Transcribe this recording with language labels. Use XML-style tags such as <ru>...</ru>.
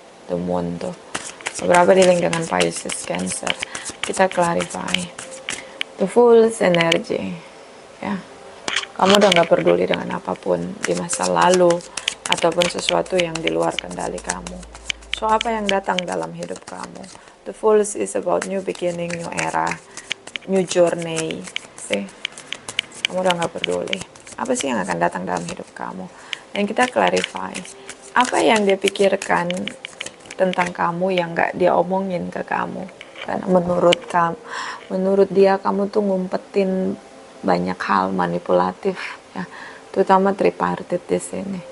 <id>The moon tuh. Beberapa di link dengan Pisces, Cancer. Kita clarify.</id> <en>The Fool's energy, ya.</en> <id>Kamu udah gak peduli dengan apapun di masa lalu ataupun sesuatu yang di luar kendali kamu. So apa yang datang dalam hidup kamu?</id> <en>The Fool is about new beginning, new era, new journey.</en> <id>See? Kamu udah gak peduli. Apa sih yang akan datang dalam hidup kamu? Dan kita clarify. Apa yang dia pikirkan tentang kamu yang gak dia omongin ke kamu? Karena menurut dia kamu tuh ngumpetin banyak hal manipulatif ya, terutama tripartite di sini.</id>